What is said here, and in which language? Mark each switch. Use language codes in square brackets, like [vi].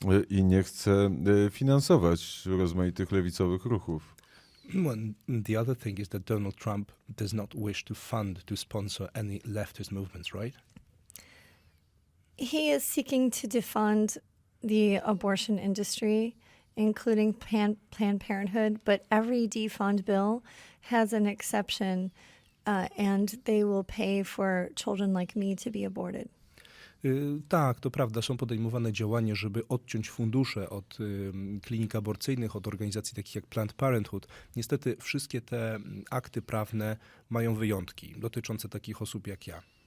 [pl] I nie chce finansować rozmaitych lewicowych ruchów. [en] The other thing is that Donald Trump does not wish to sponsor any leftist movements, right? He is seeking to defund the abortion industry including Planned Parenthood, but every defund bill has an exception, and they will pay for children like me to be aborted. [pl] Tak, to prawda. Są podejmowane działania, żeby odciąć fundusze od klinik aborcyjnych, od organizacji takich jak Planned Parenthood. Niestety wszystkie te akty prawne mają wyjątki dotyczące takich osób jak ja.